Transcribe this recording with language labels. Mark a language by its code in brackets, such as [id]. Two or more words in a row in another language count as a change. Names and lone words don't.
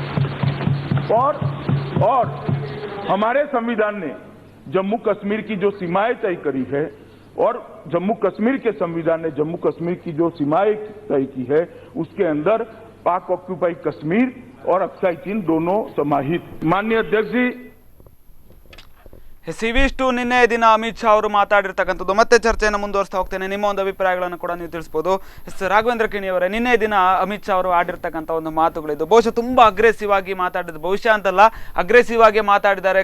[hi] और हमारे संविधान ने जम्मू कश्मीर की जो सीमाएं तय करी है और जम्मू कश्मीर के संविधान ने जम्मू कश्मीर की जो सीमाएं तय की है, उसके अंदर पाक ऑक्यूपाई कश्मीर और अक्साई चीन दोनों समाहित। माननीय अध्यक्ष जी, [kn] ಇವಿಷ್ಟು ನಿನ್ನೆ ದಿನ ಅಮಿತ್ ಶಾ ಅವರು ಮಾತಾಡಿರ್ತಕ್ಕಂಥದ್ದು. ಮತ್ತೆ ಚರ್ಚೆಯನ್ನು ಮುಂದುವರಿಸ್ತಾ ಹೋಗ್ತೇನೆ. ನಿಮ್ಮ ಒಂದು ಅಭಿಪ್ರಾಯಗಳನ್ನು ಕೂಡ ನೀವು ತಿಳಿಸ್ಬೋದು. ರಾಘವೇಂದ್ರ ಕಿಣಿ ಅವರೇ, ನಿನ್ನೆ ದಿನ ಅಮಿತ್ ಶಾ ಅವರು ಆಡಿರ್ತಕ್ಕಂಥ ಒಂದು ಮಾತುಗಳಿದ್ದು ಬಹುಶಃ ತುಂಬಾ ಅಗ್ರೆಸಿವ್ ಆಗಿ ಮಾತಾಡಿದ್ದು, ಬಹುಶಃ ಅಂತಲ್ಲ ಅಗ್ರೆಸಿವ್ ಆಗಿ ಮಾತಾಡಿದ್ದಾರೆ.